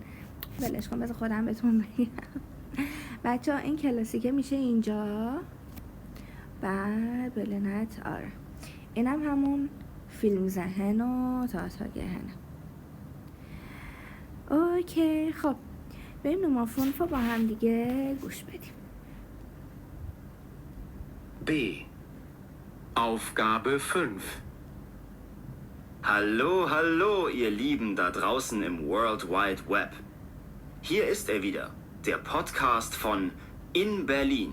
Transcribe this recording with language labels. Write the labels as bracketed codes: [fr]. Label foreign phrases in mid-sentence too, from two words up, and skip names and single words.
[fa] ولش کن بذار خودم بهتون بگم. بچه ها این کلاسیکه میشه اینجا، بعد بلنت آره اینم همون فیلم ذهن و [de] Theater gehen. [fa] اوکی خب بریم نومافون با هم دیگه گوش بدیم. [de] B. Aufgabe 5. Hallo, hallo, ihr Lieben da draußen im World Wide Web. Hier ist er wieder, der Podcast von In Berlin.